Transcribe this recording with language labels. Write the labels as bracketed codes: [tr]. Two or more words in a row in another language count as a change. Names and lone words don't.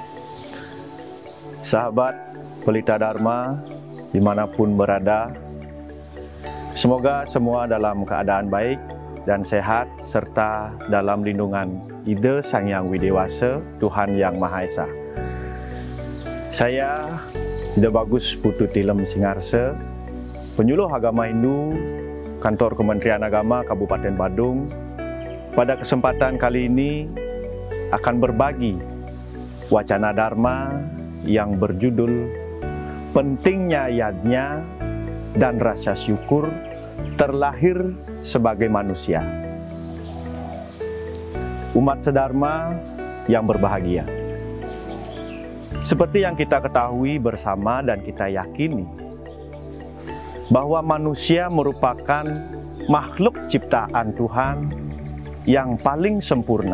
[id] Sahabat Pelita Dharma dimanapun berada, semoga semua dalam keadaan baik dan sehat serta dalam lindungan Ida Sang Hyang Widewasa, Tuhan Yang Maha Esa. Saya Ida Bagus Putu Tilem Singarsa, penyuluh agama Hindu, Kantor Kementerian Agama Kabupaten Badung. Pada kesempatan kali ini akan berbagi wacana Dharma yang berjudul Pentingnya Yajna dan Rasa Syukur Terlahir Sebagai Manusia. Umat sedharma yang berbahagia, seperti yang kita ketahui bersama dan kita yakini bahwa manusia merupakan makhluk ciptaan Tuhan yang paling sempurna.